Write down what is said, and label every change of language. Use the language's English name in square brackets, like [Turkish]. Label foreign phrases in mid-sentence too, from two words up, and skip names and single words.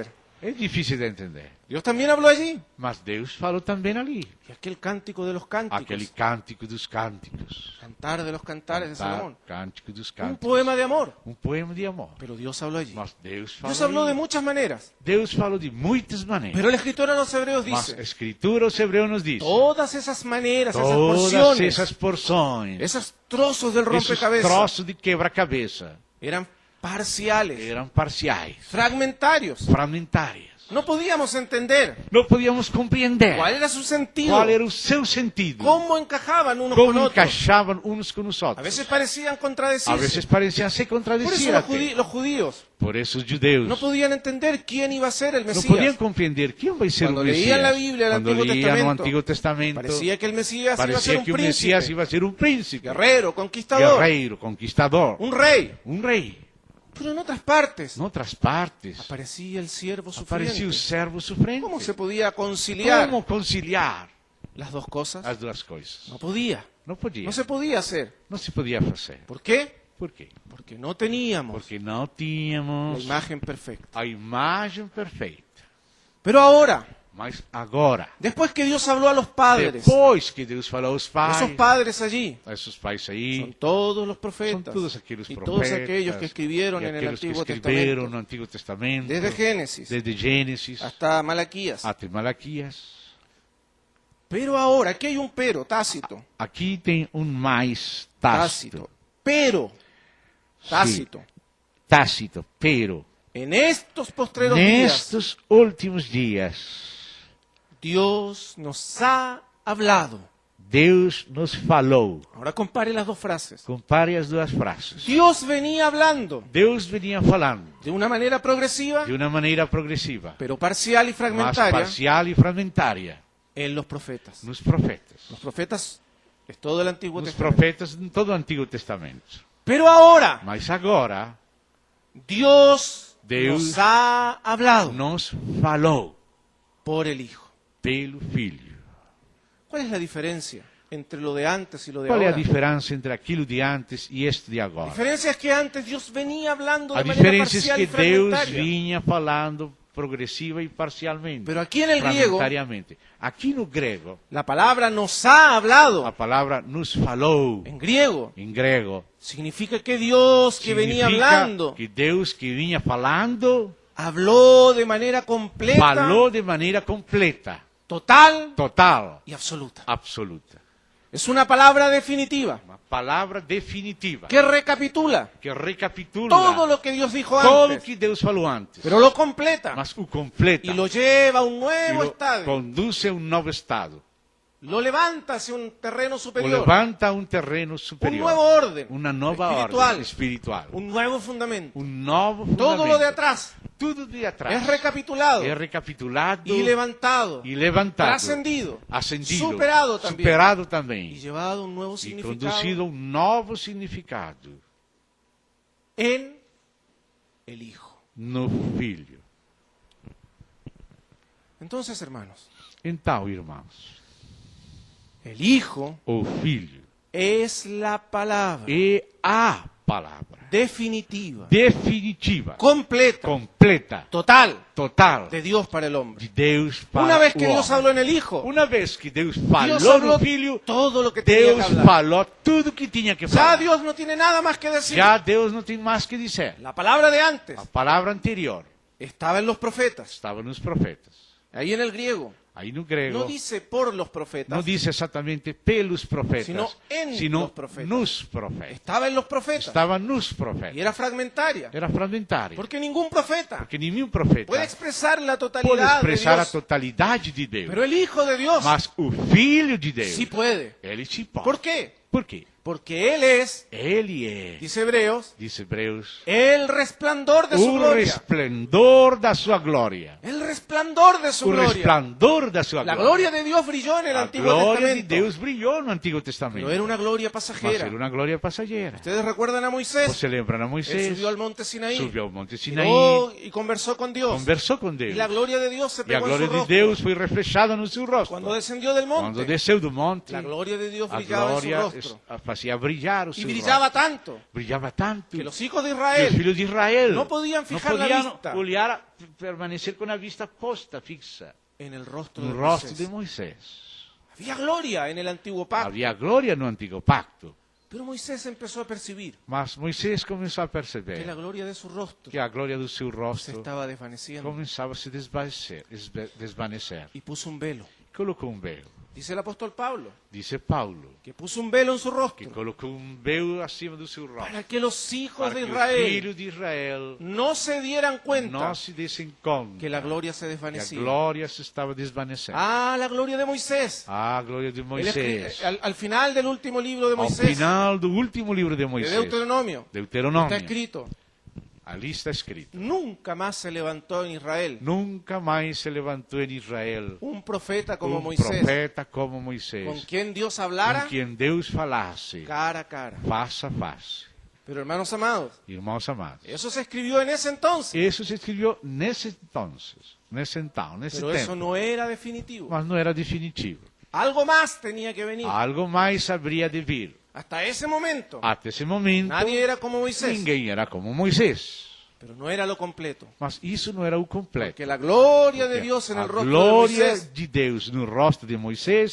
[Portuguese] É difícil de entender. [Spanish] Dios también habló allí. [Portuguese] Mas Deus falou também ali. [Spanish] Y aquel cántico de los cánticos, [Portuguese] Aquele cântico dos cânticos. [Spanish] cantar de los cantares de Salomón, [Portuguese] Cântico dos [Spanish] un [Portuguese] cânticos. [Spanish] poema de amor. [Portuguese] Um poema de amor. [Spanish] Pero Dios habló allí. [Portuguese] Mas Deus falou. [Spanish] Dios habló de [Portuguese] ali. [Spanish] muchas maneras. [Portuguese] Deus falou de muitas maneiras. [Spanish] Pero el escritor a los hebreos [Portuguese] Mas a [Spanish] dice, [Portuguese] Escritura, os hebreus nos diz. [Spanish] todas esas maneras, esas [Portuguese] Todas [Spanish] porciones, [Portuguese] essas porções. [Spanish] esos trozos del [Portuguese] Esses [Spanish] rompecabezas [Portuguese] troços de quebra-cabeça. [Spanish] eran parciales, [Portuguese] Eram parciais. [Spanish] fragmentarios. [Portuguese] Fragmentárias. [Spanish] No podíamos entender [Portuguese] Não podíamos compreender [Spanish] cuál era su sentido, [Portuguese] qual era o seu sentido. [Spanish] cómo encajaban unos con [Portuguese] Como [Spanish] otros. [Portuguese] encaixavam uns com os [Spanish] A [Portuguese] outros. [Spanish] veces parecían [Portuguese] A [Spanish] contradecirse. [Portuguese] veces pareciam se [Spanish] Por eso [Portuguese] contradecir [Spanish] los, [Portuguese] até. [Spanish] los judíos [Portuguese] Por isso os judeus [Spanish] no podían entender quién iba a ser el [Portuguese] não podiam [Spanish] Mesías. [Portuguese] compreender quem vai ser Quando o [Spanish] leían [Portuguese] Messias. [Spanish] la Biblia, el [Portuguese] Quando [Spanish] Antiguo [Portuguese] liam no [Spanish] Testamento, [Portuguese] Antigo Testamento, [Spanish] Parecía que el Mesías iba a ser [Portuguese] parecia [Spanish] un [Portuguese] que o Messias [Spanish] príncipe, [Portuguese] ia ser um príncipe, [Spanish] guerrero, conquistador, [Portuguese] guerreiro, conquistador, [Spanish] un rey. [Portuguese] um rei. [Spanish] Pero en otras partes [Portuguese] Noutras partes, [Spanish] aparecía el siervo [Portuguese] aparecia o [Spanish] sufriente. [Portuguese] servo sofrente. [Spanish] ¿Cómo se podía conciliar [Portuguese] Como conciliar [Spanish] las dos cosas? [Portuguese] as duas coisas? [Spanish] No podía. [Portuguese] Não podia. [Spanish] No se podía hacer. [Portuguese] Não se podia fazer. [Spanish] ¿Por qué? [Portuguese] Por quê? [Spanish] Porque no teníamos [Portuguese] Porque não [Spanish] la [Portuguese] tínhamos [Spanish] imagen perfecta. [Portuguese] a imagem perfeita. [Spanish] Pero ahora, [Portuguese] Mas agora, [Spanish] después que Dios habló a los padres, [Portuguese] depois que Deus falou aos pais, [Spanish] esos padres allí [Portuguese] esses pais aí, [Spanish] son todos los [Portuguese] são [Spanish] profetas [Portuguese] todos aqueles [Spanish] y [Portuguese] profetas, [Spanish] todos aquellos que escribieron [Portuguese] e [Spanish] en el [Portuguese] aqueles que [Spanish] Antiguo [Portuguese] escreveram [Spanish] Testamento, [Portuguese] no Antigo Testamento, [Spanish] desde Génesis [Portuguese] desde Gênesis [Spanish] hasta Malaquías. [Portuguese] até Malaquias. [Spanish] Pero ahora, aquí hay un pero tácito. [Portuguese] Aqui tem um mais tácito. [Spanish] Pero, tácito. Tácito, pero En estos postreros días, [Portuguese] nestes últimos dias, [Spanish] Dios nos ha hablado. [Portuguese] Deus nos falou. [Spanish] Ahora compare las dos frases. [Portuguese] Compare as duas frases. [Spanish] Dios venía hablando [Portuguese] Deus vinha falando [Spanish] de una manera progresiva, [Portuguese] de uma maneira progressiva, [Spanish] pero parcial y [Portuguese] mas [Spanish] fragmentaria [Portuguese] parcial e fragmentária [Spanish] en los profetas. [Portuguese] nos profetas. [Spanish] Los profetas es todo el Antiguo [Portuguese] Nos [Spanish] Testamento. [Portuguese] profetas em todo o Antigo Testamento. [Spanish] Pero ahora, [Portuguese] Mas agora, [Spanish] Dios [Portuguese] Deus [Spanish] nos ha hablado. [Portuguese] nos falou. [Spanish] por el Hijo. [Portuguese] pelo Filho. [Spanish] ¿Cuál es la diferencia entre lo de antes y lo de [Portuguese] Qual é a [Spanish] ahora? [Portuguese] diferença entre aquilo de antes e este de [Spanish] La [Portuguese] agora? [Spanish] diferencia es que antes Dios venía hablando [Portuguese] A [Spanish] de manera [Portuguese] diferença é [Spanish] parcial [Portuguese] que [Spanish] y [Portuguese] Deus [Spanish] fragmentaria. [Portuguese] vinha falando progressiva e parcialmente, [Spanish] Pero aquí en el griego, [Portuguese] fragmentariamente. Aqui no grego, [Spanish] la palabra nos ha [Portuguese] a [Spanish] hablado. [Portuguese] palavra nos falou, [Spanish] En griego, [Portuguese] em grego, [Spanish] significa que Dios que venía [Portuguese] significa [Spanish] hablando [Portuguese] que Deus que vinha falando, [Spanish] habló de manera completa, [Portuguese] falou de maneira completa, [Spanish] total [Portuguese] total, [Spanish] y absoluta. [Portuguese] absoluta. [Spanish] Es una palabra definitiva [Portuguese] Uma palavra definitiva, [Spanish] que recapitula [Portuguese] que recapitula [Spanish] todo lo que Dios dijo [Portuguese] todo o [Spanish] antes, [Portuguese] que Deus falou antes, [Spanish] pero lo completa [Portuguese] mas o completa [Spanish] y lo lleva a un [Portuguese] e [Spanish] nuevo [Portuguese] lo [Spanish] estadio, [Portuguese] conduz a um novo estado. [Spanish] lo levanta hacia un terreno [Portuguese] O [Spanish] superior, [Portuguese] levanta a um terreno [Spanish] un [Portuguese] superior, [Spanish] nuevo orden, [Portuguese] uma nova [Spanish] espiritual, [Portuguese] ordem espiritual, [Spanish] un nuevo fundamento. [Portuguese] um novo [Spanish] Todo [Portuguese] fundamento. [Spanish] lo de atrás [Portuguese] Tudo de atrás [Spanish] es recapitulado [Portuguese] é recapitulado [Spanish] y levantado, [Portuguese] e levantado, [Spanish] trascendido, [Portuguese] ascendido, [Spanish] superado también [Portuguese] superado [Spanish] y [Portuguese] também [Spanish] llevado a un nuevo [Portuguese] e [Spanish] significado [Portuguese] conduzido a um novo significado [Spanish] en el Hijo. [Portuguese] no Filho. [Spanish] Entonces, hermanos, [Portuguese] Então, irmãos, [Spanish] el Hijo [Portuguese] o Filho [Spanish] es la palabra [Portuguese] é a palavra [Spanish] definitiva, [Portuguese] definitiva, [Spanish] completa, [Portuguese] completa, [Spanish] total [Portuguese] total [Spanish] de Dios para el hombre. [Portuguese] de Deus para [Spanish] Una vez que [Portuguese] o [Spanish] Dios [Portuguese] homem. [Spanish] habló en el Hijo, [Portuguese] Uma vez que Deus [Spanish] Dios [Portuguese] falou [Spanish] habló [Portuguese] no Filho, [Spanish] todo lo que tenía que [Portuguese] Deus [Spanish] hablar. [Portuguese] falou tudo que tinha que [Spanish] Ya [Portuguese] falar. [Spanish] Dios no tiene nada más que decir. [Portuguese] Já Deus não tem mais que dizer. [Spanish] La palabra de antes [Portuguese] A palavra anterior [Spanish] estaba en los profetas. [Portuguese] estava nos profetas. [Spanish] Ahí en el griego [Portuguese] Aí no [Spanish] no [Portuguese] grego [Spanish] dice por los profetas, [Portuguese] não diz exatamente pelos profetas, [Spanish] Sino en [Portuguese] sino [Spanish] los profetas. [Portuguese] nos profetas. [Spanish] estaba en los profetas. [Portuguese] Estava nos [Spanish] Y [Portuguese] profetas. [Spanish] era fragmentaria. [Portuguese] Era fragmentário. [Spanish] Porque ningún profeta [Portuguese] Porque nenhum profeta [Spanish] puede expresar la [Portuguese] pode [Spanish] totalidad de [Portuguese] expressar a [Spanish] Dios. [Portuguese] totalidade de Deus. [Spanish] Pero el Hijo de Dios [Portuguese] Mas o Filho de Deus, [Spanish] sí puede. [Portuguese] ele se pode. [Spanish] ¿Por qué? [Portuguese] Por quê? [Spanish] Porque Él es, [Portuguese] Ele é, [Spanish] dice Hebreos, [Portuguese] diz Hebreus, [Spanish] el resplandor de su [Portuguese] o [Spanish] gloria. [Portuguese] resplendor da sua glória. [Spanish] El resplandor de su [Portuguese] O [Spanish] gloria. [Portuguese] resplandor da sua [Spanish] La [Portuguese] glória. [Spanish] gloria de Dios brilló en el [Portuguese] A [Spanish] Antiguo [Portuguese] glória de [Spanish] Testamento. [Portuguese] Deus brilhou no Antigo Testamento. [Spanish] Pero era una gloria [Portuguese] Mas [Spanish] pasajera. [Portuguese] era uma glória passageira. [Spanish] Ustedes recuerdan a Moisés. [Portuguese] Você lembra a [Spanish] Él [Portuguese] Moisés? [Spanish] subió al monte Sinaí. [Portuguese] Subiu ao Monte [Spanish] Y [Portuguese] Sinaí, [Spanish] oró y conversó con Dios. [Portuguese] conversou com [Spanish] Y [Portuguese] Deus. [Spanish] la gloria de Dios se [Portuguese] E a [Spanish] pegó en [Portuguese] glória [Spanish] su [Portuguese] de [Spanish] rostro. [Portuguese] Deus foi reflejada no seu rosto. [Spanish] Cuando descendió del [Portuguese] Quando [Spanish] monte, [Portuguese] desceu do monte, [Spanish] la gloria de Dios [Portuguese] a [Spanish] brillaba en su [Portuguese] glória [Spanish] rostro. [Portuguese] fazia brilhar o [Spanish] Y [Portuguese] seu [Spanish] brillaba [Portuguese] rosto. [Spanish] tanto [Portuguese] Brilhava tanto [Spanish] que los hijos de [Portuguese] que os [Spanish] Israel [Portuguese] filhos de Israel [Spanish] no podían fijar la [Portuguese] podiam [Spanish] vista [Portuguese] olhar, permanecer com a vista posta, fixa, [Spanish] en el rostro [Portuguese] no [Spanish] de [Portuguese] rosto de [Spanish] Moisés. [Portuguese] Moisés. [Spanish] Había gloria en el antiguo pacto. [Portuguese] Havia glória no Antigo Pacto. [Spanish] Pero Moisés empezó a percibir [Portuguese] Mas Moisés começou a [Spanish] que [Portuguese] perceber [Spanish] la gloria de su rostro [Portuguese] que a glória do seu [Spanish] se [Portuguese] rosto [Spanish] estaba desvaneciendo [Portuguese] começava a se desvanecer. [Spanish] y puso un velo. [Portuguese] Colocou um véu. [Spanish] Dice el apóstol Pablo [Portuguese] Dice Paulo [Spanish] que puso un velo en su [Portuguese] que [Spanish] rostro [Portuguese] colocou um véu acima do seu rosto [Spanish] para que los hijos [Portuguese] para [Spanish] de [Portuguese] que os [Spanish] Israel [Portuguese] filhos de Israel [Spanish] no se dieran cuenta [Portuguese] não se dessem conta [Spanish] que la gloria se [Portuguese] que a [Spanish] desvanecía. [Portuguese] glória se estava desvanecendo. [Spanish] Ah, la gloria de Moisés. [Portuguese] A glória de [Spanish] Él [Portuguese] Moisés. [Spanish] al final del último libro de [Portuguese] Ao [Spanish] Moisés, [Portuguese] final do último livro de [Spanish] de [Portuguese] Moisés, [Spanish] Deuteronomio, está [Portuguese] Deuteronômio, [Spanish] escrito: [Portuguese] ali está escrito: [Spanish] nunca más se levantó en Israel [Portuguese] nunca mais se levantou em Israel [Spanish] un profeta como Moisés, [Portuguese] profeta como [Spanish] con [Portuguese] Moisés, [Spanish] quien Dios hablara [Portuguese] com quem Deus falasse [Spanish] cara a cara. [Portuguese] face a face. [Spanish] Pero hermanos amados, [Portuguese] Irmãos amados, [Spanish] eso se escribió en ese entonces, [Portuguese] isso se escreveu nesse [Spanish] pero eso [Portuguese] tempo, [Spanish] no era definitivo. [Portuguese] mas não era definitivo. [Spanish] Algo más tenía que venir. [Portuguese] Algo mais haveria de vir. [Spanish] Hasta ese momento, [Portuguese] Até esse momento, [Spanish] nadie era como Moisés, [Portuguese] ninguém era como Moisés. [Spanish] pero no era lo completo. [Portuguese] Mas isso não era o completo. [Spanish] Que la gloria de Dios en [Portuguese] A [Spanish] el rostro de [Portuguese] glória [Spanish] Moisés [Portuguese] de Deus no rosto de Moisés